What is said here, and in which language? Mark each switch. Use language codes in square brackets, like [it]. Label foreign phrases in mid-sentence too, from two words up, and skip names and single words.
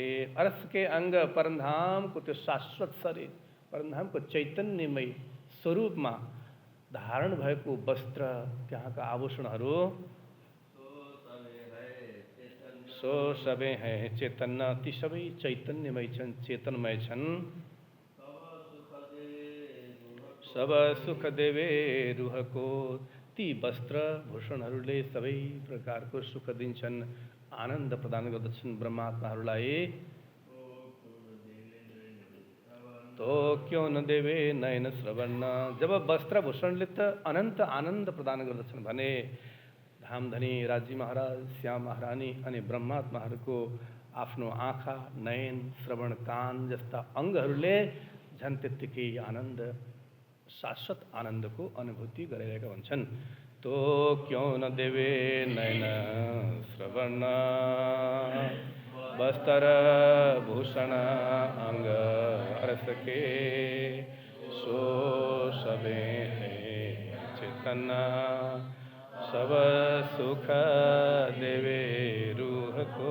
[hi] अरसके अङ्ग [ne] परमधामको त्यो शाश्वत शरीर, परमधामको चैतन्यमय स्वरूपमा धारण भएको वस्त्र, त्यहाँका आभूषणहरू [hi] सो सबै है चेतन। [ne] ती सबै चैतन्यमय छन्, चेतनमय छन्। [hi] सब सुख देवे रुहको। [ne] ती वस्त्र भूषणहरूले सबै प्रकारको सुख दिन्छन्, आनन्द प्रदान गर्दछन् ब्रह्मात्माहरूलाई। [hi] तो क्यों न देवे नयन श्रवण। [ne] जब वस्त्र भूषणले त अनन्त आनन्द प्रदान गर्दछन् भने धामधनी राज्य महाराज, श्याम महारानी अनि ब्रह्मात्माहरूको आफ्नो आँखा, नयन, श्रवण, कान जस्ता अङ्गहरूले झन् त्यत्तिकै आनन्द, शाश्वत आनन्दको अनुभूति गरिरहेका हुन्छन्। [hi] तो क्यों न देवे नयन श्रवण। वस्त्र भूषण अंग अरसके। सो सबे है चेतन। सब सुख देवे रूह को।